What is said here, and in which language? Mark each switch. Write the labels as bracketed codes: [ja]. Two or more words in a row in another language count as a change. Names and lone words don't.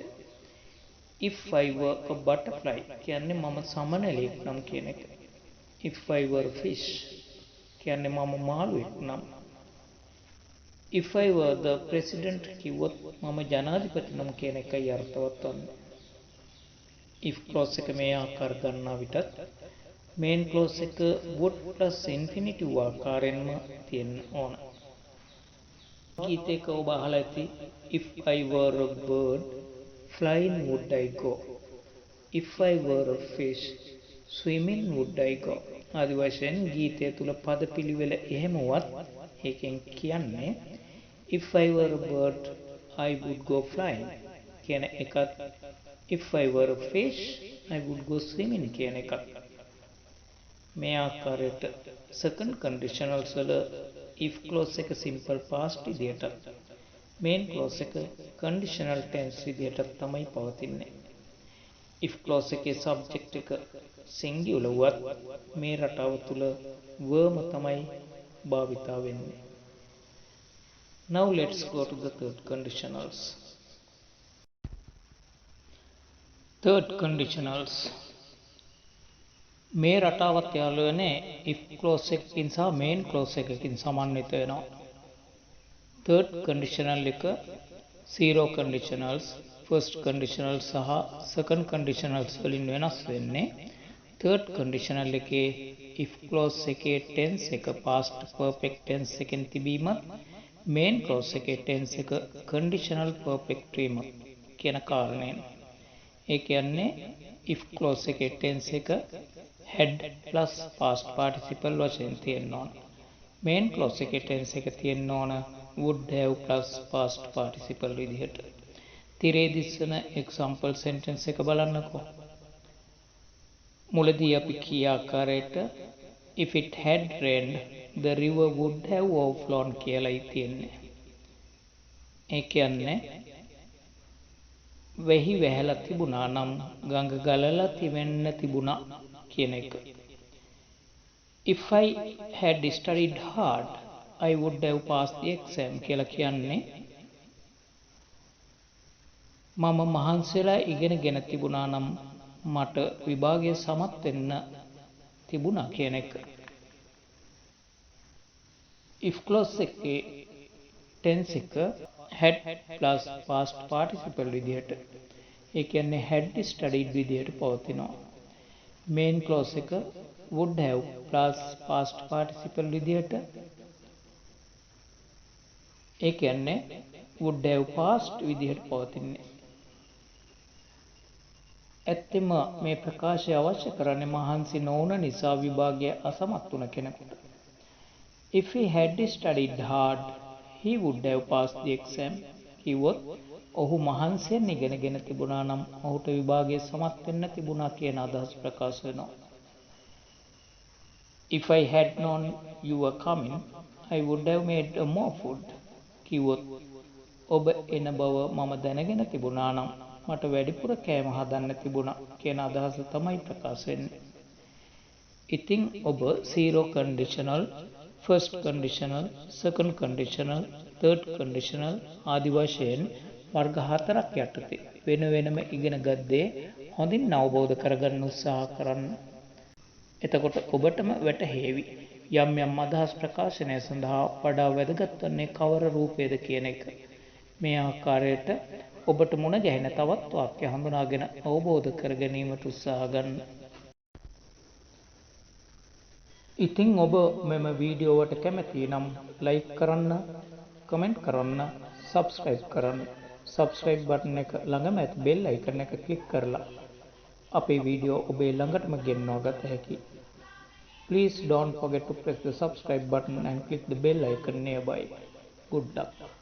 [en] if I were a butterfly [si] කියන්නේ මම සමනලෙක් නම් කියන එක. [en] if I were a fish [si] කියන්නේ මම මාළුවෙක් නම්. [en] if I were the president [si] කිව්වොත් මම ජනාධිපති නම් කියන එකයි අර්ථවත් වන්නේ. [en] if clause [si] එක මේ ආකාර ගන්නා විටත් [en] main clause [si] එක [en] would plus infinitive [si] ආකාරයෙන්ම තියෙන්න ඕන. ගීතයක ඔබ අහලා ඇති [en] if I were a bird, flying would I go. if I were a fish, swimming would I go. [si] ආදි වශයෙන් ගීතය තුල පද පිළිවෙල එහෙමවත් ඒකෙන් කියන්නේ [en] if I were a bird, I would go flying [si] කියන එකත් [en] if I were a fish, I would go swimming [si] කියන එකත්. මේ ආකාරයට [en] second conditionals [si] වල [en] if clause [si] එක [en] simple past [si] විදියට [en] main clause [si] එක [en] conditional tense [si] විදියට තමයි පවතින්නේ. [en] if clause [si] එකේ subject එක singular වත් මේ රටාව තුල verb තමයි භාවිතා වෙන්නේ. [en] Now let's go to the third conditionals. Third conditionals [si] මේ රටාවත් යාළුවනේ [en] if clause [si] එකකින් සහ [en] main clause [si] එකකින් සමන්විත වෙනවා. [en] third conditional [si] එක [en] zero conditionals first conditional [si] සහ [en] second conditionals [si] වලින් වෙනස් වෙන්නේ. [en] third conditional [si] එකේ [en] if clause [si] එකේ tense එක [en] past perfect tense [si] එකෙන් තිබීමත් [en] main clause [si] එකේ tense එක [en] conditional perfect [si] වීම කියන කාරණයෙන්. ඒ කියන්නේ [en] if clause [si] එකේ tense එක [en] had plus past participle [si] වශයෙන් තියෙන්න ඕන. [en] main clause [si] එකේ tense එක තියෙන්න ඕන [en] would have plus past participle [si] විදිහට. තිරේ දිස්සන [en] example sentence [si] එක බලන්නකෝ. මුලදී අපි කී ආකාරයට [en] if it had rained the river would have overflown [si] කියලායි තියෙන්නේ. ඒ කියන්නේ වෙහි වැහැලා තිබුණා නම් ගඟ ගලලා තිබෙන්න තිබුණා කියන එක. [en] if I had studied hard I would have passed the exam [si] කියලා කියන්නේ මම මහන්සිලා ඉගෙනගෙන තිබුණා නම් මට විභාගයේ සමත් වෙන්න තිබුණා කියන එක. [en] if clause [si] එකේ tense එක [en] had plus past participle [si] විදිහට ඒ කියන්නේ [en] had studied [si] විදිහට පවතිනවා. [en] main clause [si] එක [en] would have plus past participle [si] විදිහට ඒ කියන්නේ [en] would have past [si] විදිහට පවතින්නේ. ඇත්තෙම මේ ප්‍රකාශය අවශ්‍ය කරන්නේ මහන්සි නොවුන නිසා විභාගය අසමත් වුණ කෙනෙකුට. [en] if he had studied hard he would have passed the exam [si] කිව්වොත් ඔහු මහන්සියෙන් ඉගෙනගෙන තිබුණා නම් ඔහුට විභාගයේ සමත් වෙන්න තිබුණා කියන අදහස ප්‍රකාශ වෙනවා. [en] if I had known you were coming I would have made more food [si] කිව්වොත් ඔබ එන බව මම දැනගෙන තිබුණා නම් මට වැඩිපුර කෑම හදන්න තිබුණා කියන අදහස තමයි ප්‍රකාශ වෙන්නේ. ඉතින් ඔබ [en] zero conditional, first conditional, second conditional, third conditional [si] ආදි වශයෙන් වර්ග හතරක් යටතේ වෙන වෙනම ඉගෙන ගත්තේ හොඳින් අවබෝධ කරගන්න උත්සාහ කරන්න. එතකොට ඔබටම වැටහෙවි යම් යම් අදහස් ප්‍රකාශනය සඳහා වඩා වැදගත් වන්නේ කවර රූපයද කියන එක. මේ ආකාරයට ඔබට මුණ ගැහෙන තවත් වාක්‍ය හඳුනාගෙන අවබෝධ කර ගැනීමට උත්සාහ ගන්න. ඉතින් ඔබ මෙම වීඩියෝවට කැමති නම් ලයික් කරන්න, කමෙන්ට් කරන්න, සබ්ස්ක්‍රයිබ් කරන්න. [en] subscribe button [si] එක ළඟම ඇති [en] bell icon [si] එක ක්ලික් කරලා අපේ වීඩියෝ ඔබේ ළඟටම ගෙන්වා ගත හැකියි. [en] Please don't forget to press the subscribe button and click the bell icon nearby. Good luck.